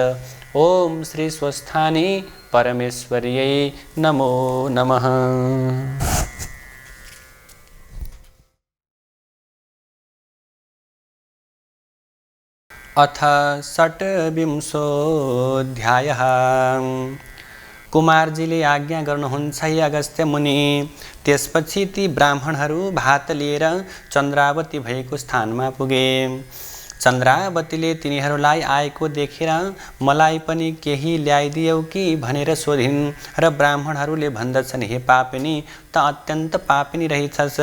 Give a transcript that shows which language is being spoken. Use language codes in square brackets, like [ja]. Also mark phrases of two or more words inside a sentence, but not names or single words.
[sa] ओम श्री स्वस्थानी परमेश्वर्यै नमो नमः। अथ षट्विंशोऽध्यायः। [ne] कुमारजीले आज्ञा गर्नुहुन्छ हे अगस्त्य मुनि। त्यसपछि ती ब्राह्मणहरू भात लिएर चन्द्रावती भएको स्थानमा पुगे। चन्द्रावतीले तिनीहरूलाई आएको देखेर मलाई पनि केही ल्याइदियौ कि भनेर सोधिन् र ब्राह्मणहरूले भन्दछन्, हे पापिनी, त अत्यन्त पापिनी रहेछस्।